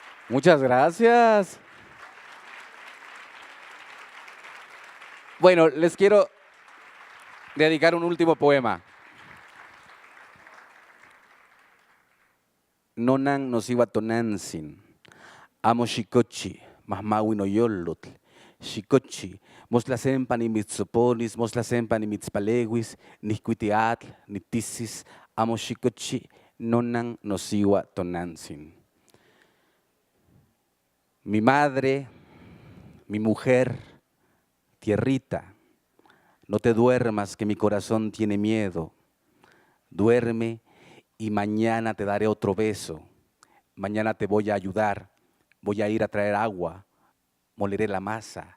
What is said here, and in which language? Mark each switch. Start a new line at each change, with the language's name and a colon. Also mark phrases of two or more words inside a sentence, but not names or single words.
Spanish: Muchas gracias. Bueno, les quiero dedicar un último poema.
Nahuatl languages: Nonan nosiwa tonansin, amo shikochi, mahmawi no yolotl, shikochi, moslasempa ni mitzoponis, moslasempa ni mitzpalewis, niscuitiatl, nitisis, amo shikochi, nonan nosiwa tonansin.
Spanish: Mi madre, mi mujer, tierrita, no te duermas que mi corazón tiene miedo. Duerme y mañana te daré otro beso. Mañana te voy a ayudar, voy a ir a traer agua, moleré la masa.